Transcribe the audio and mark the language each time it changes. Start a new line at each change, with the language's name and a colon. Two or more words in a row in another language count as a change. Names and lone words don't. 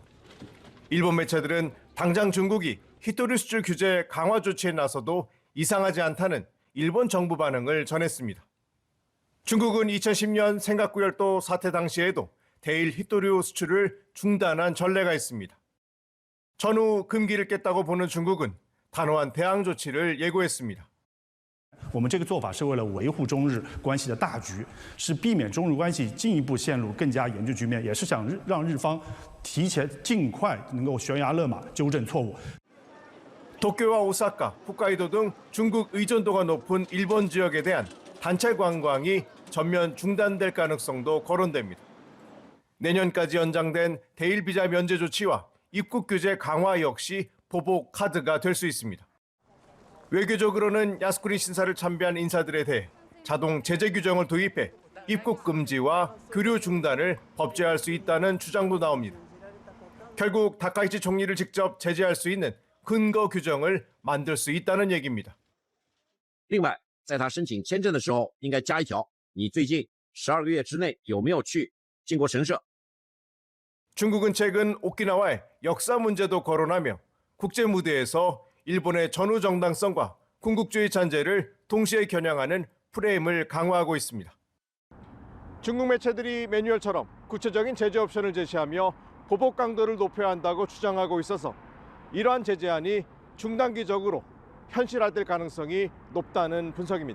Korean: 일본 매체들은 당장 중국이 히토류 수출 규제 강화 조치에 나서도 이상하지 않다는 일본 정부 반응을 전했습니다. 중국은 2010년 생각구열도 사태 당시에도 대일 히토류 수출을 중단한 전례가 있습니다. 전후 금기를 깼다고 보는 중국은 단호한 대항 조치를 예고했습니다.
Chinese: 我们这个做法是为了维护中日关系的大局，是避免中日关系进一步陷入更加严峻局面，也是想让日方尽快能够悬崖勒马，纠正错误。
Korean: 도쿄와 오사카, 홋카이도 등 중국 의존도가 높은 일본 지역에 대한 단체 관광이 전면 중단될 가능성도 거론됩니다. 내년까지 연장된 대일 비자 면제 조치와 입국 규제 강화 역시 보복 카드가 될 수 있습니다. 외교적으로는 야스쿠니 신사를 참배한 인사들에 대해 자동 제재 규정을 도입해 입국 금지와 교류 중단을 법제할 수 있다는 주장도 나옵니다. 결국 다카이치 총리를 직접 제재할 수 있는 근거 규정을 만들 수 있다는 얘기입니다.
Chinese: 另外，在他申请签证的时候，应该加一条：你最近12个月之内有没有去靖国神社？
Korean: 중국은 최근 오키나와의 역사 문제도 거론하며 국제 무대에서 일본의 전후 정당성과 군국주의 잔재를 동시에 겨냥하는 프레임을 강화하고 있습니다. 중국 매체들이 매뉴얼처럼 구체적인 제재 옵션을 제시하며 보복 강도를 높여야 한다고 주장하고 있어서 이러한 제재안이 중단기적으로 현실화될 가능성이 높다는 분석입니다.